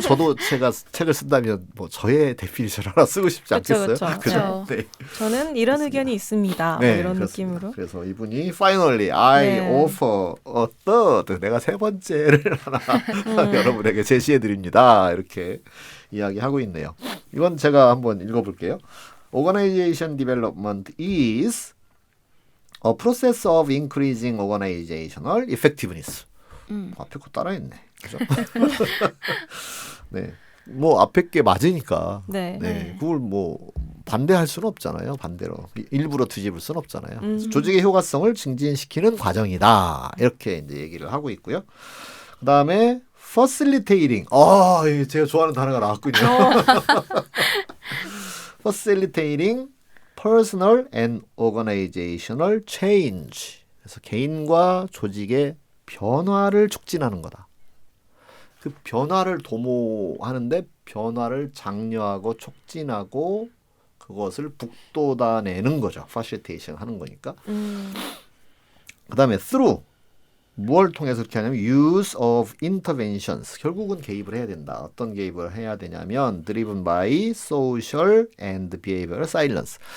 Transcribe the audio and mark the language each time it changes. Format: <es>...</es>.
<ko>저도 제가 책을 쓴다면 뭐 저의 데피니션 하나 쓰고 싶지 않겠어요? 그렇죠. 네. 저는 이런 의견이 있습니다. 네, 뭐 이런 그렇습니다. 느낌으로. 그래서 이분이</ko> <en>finally I</en> <ko>네.</ko> <en>offer a third,</en> <ko>내가 세 번째를 하나 여러분에게 제시해 드립니다. 이렇게 이야기하고 있네요. 이건 제가 한번 읽어볼게요.</ko> <en>Organization development is a process of increasing organizational effectiveness.</en> <ko>앞에 거 따라했네. 그죠? 네. 뭐 앞에 게 맞으니까. 네. 네. 그걸 뭐 반대할 수는 없잖아요. 반대로 일부러 뒤집을 수는 없잖아요. 조직의 효과성을 증진시키는 과정이다. 이렇게 이제 얘기를 하고 있고요. 그다음에 facilitating. 제가 좋아하는 단어가 나왔군요.</ko> <en>facilitating personal and organizational change.</en> <ko>그래서 개인과 조직의 변화를 촉진하는 거다. 그 변화를 도모하는데 변화를 장려하고 촉진하고 그것을 북돋아내는 거죠. facilitation 하는 거니까. 그다음에 through. 무엇을 통해서 그렇게 하냐면</ko> <en>use of interventions.</en> <ko>결국은 개입을 해야 된다. 어떤 개입을 해야 되냐면</ko> <en>driven by social and behavioral science.</en>